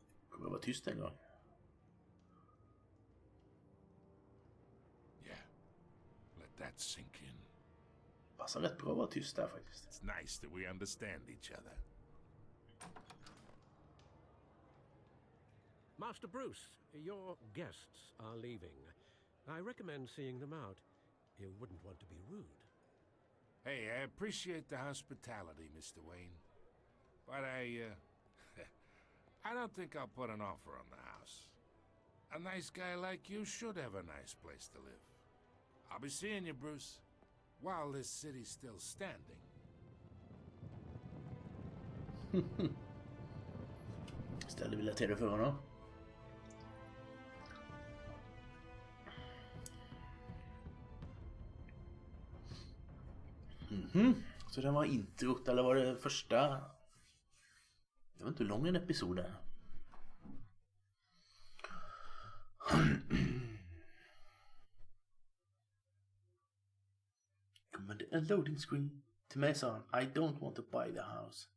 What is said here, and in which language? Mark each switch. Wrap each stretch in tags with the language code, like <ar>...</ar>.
<sv>Kommer jag vara tyst en gång?</sv> <en>Yeah. Let that sink in.</en> <sv>Passar rätt bra att vara tyst där faktiskt.</sv> <en>It's nice that we understand each other. Master Bruce, your guests are leaving. I recommend seeing them out. You wouldn't want to be rude. Hey, I appreciate the hospitality, Mr. Wayne. But I don't think I'll put an offer on the house. A nice guy like you should have a nice place to live. I'll be seeing you, Bruce, while this city's still standing.</en> <sv>Ställer vi lättare för honom. Så det var introt, eller var det första? Jag vet inte hur lång en episod är. Men det är en loading screen. Till mig sa han,</sv> <en>I don't want to buy the house.</en>